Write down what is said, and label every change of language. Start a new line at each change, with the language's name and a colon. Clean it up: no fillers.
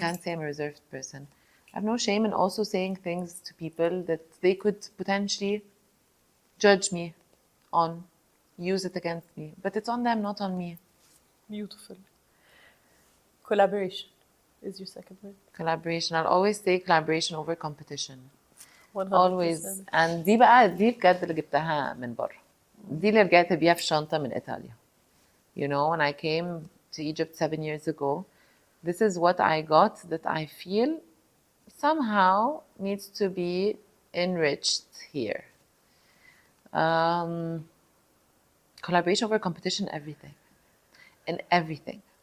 English: Can't say I'm a reserved person. I have no shame in also saying things to people that they could potentially judge me on, use it against me. But it's on them, not on me. Beautiful. Collaboration is your second word. Collaboration. I'll always say collaboration over competition. 100%. Always.
Arabic: And دي بجد اللي جبتها من بره. دي اللي رجعت بيها في شنطة من إيطاليا.
English: You know, when I came to Egypt 7 years ago, this is what I got that I feel somehow needs to be enriched here. Collaboration over competition, everything. In everything.